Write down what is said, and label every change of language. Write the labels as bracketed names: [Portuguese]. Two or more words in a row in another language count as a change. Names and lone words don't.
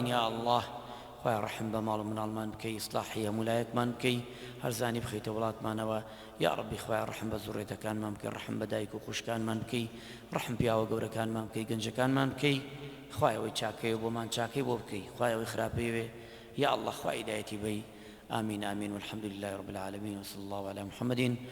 [Central Kurdish] یا ئەڵڵاه خوای ڕەحم بە ماڵ و مناڵمان بکەی، ئیسلاحی هەمولایەکمان بکەی، هەرزانی بخەیتە وڵاتمانەوە. یا ڕەبی خوای ڕەحم بە زوڕێتەکانمان بکەی، ڕەحم بە دایک و خوشکانمان بکەی، ڕەحم پیاوە گەورەکانمان بکەی، گەنجەکانمان بکەی. خوایەوەی چاکەی و بۆمان چاکەی بۆ بکەی، خوایەوەی خراپەی وێ. یا ئەڵڵا خوای هیدایەتی بەی. [Arabic] آمین آمین والحمد لله رب العالمين وصلى الله على محمد